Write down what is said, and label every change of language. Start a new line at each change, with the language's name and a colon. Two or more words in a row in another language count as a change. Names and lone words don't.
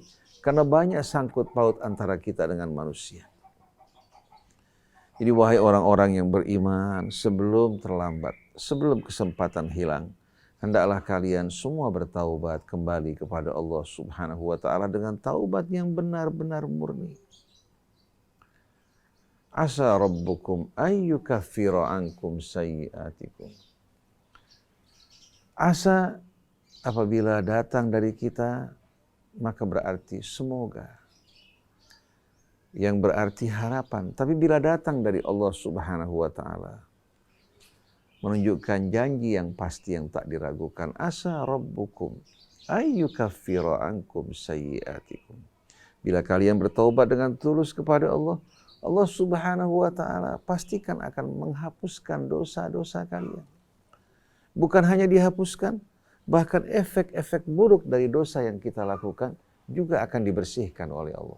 Indonesian: Karena banyak sangkut paut antara kita dengan manusia. Jadi wahai orang-orang yang beriman, sebelum terlambat, sebelum kesempatan hilang, hendaklah kalian semua bertaubat kembali kepada Allah
Arabic: سبحانه وتعالى
Indonesian: dengan taubat yang benar-benar murni.
Arabic: عسى ربكم أن يكفر عنكم سيئاتكم.
Indonesian: Asa apabila datang dari kita, maka berarti semoga. Yang berarti harapan. Tapi bila datang dari Allah
Arabic: سبحانه وتعالى,
Indonesian: menunjukkan janji yang pasti yang tak diragukan.
Arabic: عسى ربكم أن يكفر عنكم سيئاتكم.
Indonesian: Bila kalian bertaubat dengan tulus kepada Allah, Allah
Arabic: سبحانه وتعالى
Indonesian: pastikan akan menghapuskan dosa-dosa kalian. Bukan hanya dihapuskan, bahkan efek-efek buruk dari dosa yang kita lakukan juga akan dibersihkan oleh Allah.